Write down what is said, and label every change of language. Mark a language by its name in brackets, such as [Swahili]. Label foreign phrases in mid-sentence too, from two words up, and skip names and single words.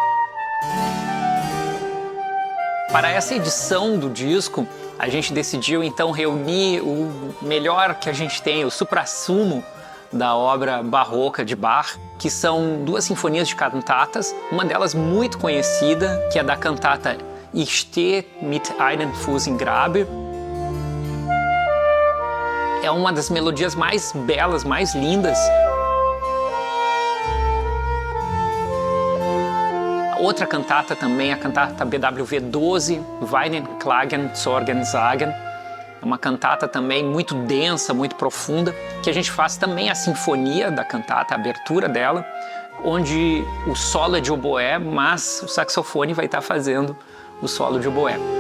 [Portuguese] Para essa edição do disco, a gente decidiu então reunir o melhor que a gente tem, o suprassumo da obra barroca de Bach, que são 2 sinfonias de cantatas, uma delas muito conhecida, que é da cantata Ich stehe mit einem Fuß im Grabe. É uma das melodias mais belas, mais lindas. Outra cantata também, a cantata BWV 12, Weinen, Klagen, Sorgen, Sagen. É uma cantata também muito densa, muito profunda, que a gente faz também a sinfonia da cantata, a abertura dela, onde o solo é de oboé, mas o saxofone vai estar fazendo o solo de oboé.